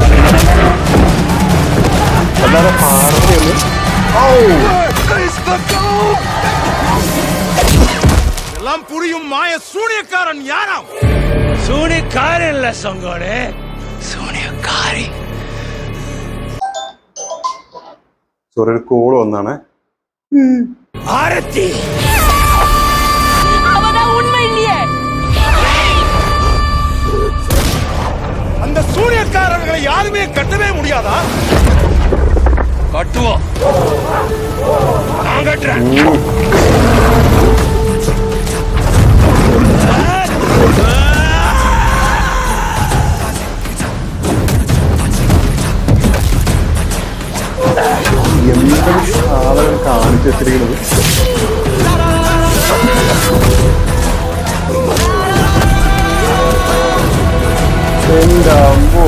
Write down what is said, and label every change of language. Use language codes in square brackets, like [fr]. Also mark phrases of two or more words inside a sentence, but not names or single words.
[ta] எல்லாம் புரியும் மாய சூனியக்காரன் யாராம்? சூனியக்காரன் இல்ல சங்கோடே, சூனியக்காரி. [ml] ഒരു കോള് വന്നാണ്. [ta] ஆரத்தி அவதான் உண்மை இல்லையே. அந்த சூனியக்காரர்களை யாருமே கட்டவே முடியாதா? கட்டுவோம். நான் கட்டுறேன். [ml] എന്തൊരു ആളുകൾ കാണിച്ചു വെച്ചിരിക്കുന്നത്. എന്റെ അമ്മോ,